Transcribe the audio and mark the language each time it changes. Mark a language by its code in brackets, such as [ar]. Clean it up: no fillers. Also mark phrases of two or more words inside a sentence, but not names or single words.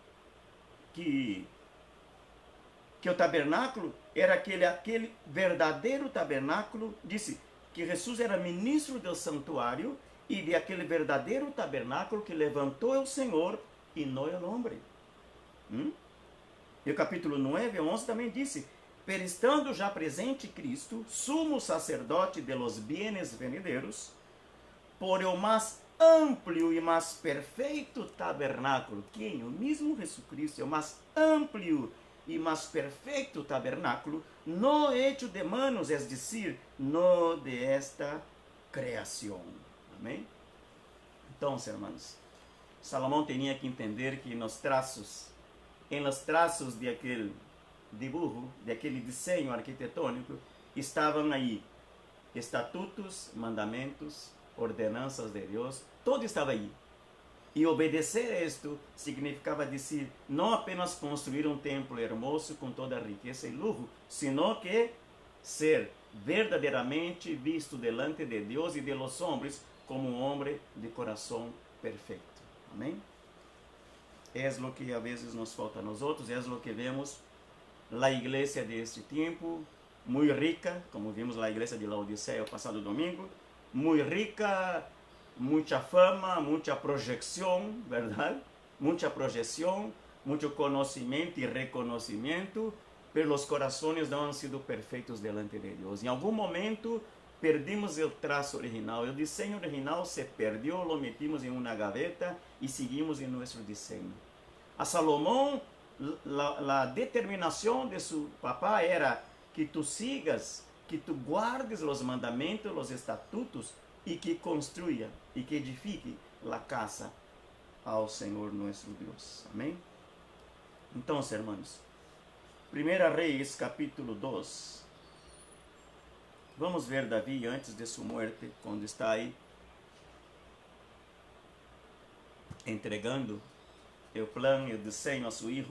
[pt] Que o tabernáculo era aquele verdadeiro tabernáculo. Disse que Jesus era ministro do santuário e de aquele verdadeiro tabernáculo que levantou o Senhor e não o homem. E o capítulo 9, 11 também disse: "Per estando já presente Cristo, sumo sacerdote [es] de los bienes venideros, [pt] por o mais amplo e mais perfeito tabernáculo", quem? O mesmo Jesus Cristo, é o mais amplo e mais perfeito tabernáculo, [es] no hecho de manos, es decir, no de esta criação. Amém? [pt] Então, irmãos, Salomão tinha que entender que nos traços de aquele dibujo, de aquele desenho arquitetônico, estavam aí estatutos, mandamentos, ordenanças de Deus, tudo estava aí. E obedecer isto significava dizer, não apenas construir um templo hermoso com toda a riqueza e luxo, [es] sino que [pt] ser verdadeiramente visto delante de Deus e [es] de los hombres [pt] como um homem de coração perfeito. Amém? É o que a vezes nos falta a nós outros, é o que vemos na igreja deste tempo, muito rica, como vimos na igreja de Laodiceia o passado domingo, muito rica, muita fama, muita projeção, verdade? Muita projeção, muito conhecimento e reconhecimento, pelos corações não [es] han sido [pt] perfeitos delante de Deus. Em algum momento perdimos o traço original, o desenho original se perdeu, [es] lo metimos [pt] em uma gaveta e seguimos em nosso desenho. A Salomão, a determinação de seu papá era que tu sigas, que tu guardes os mandamentos, os estatutos, e que construya e que edifique a casa ao Senhor nosso Deus. Amém? Então, irmãos, 1 Reis, capítulo 2. Vamos ver Davi antes de sua morte, quando está aí entregando o plano e o desenho a seu filho.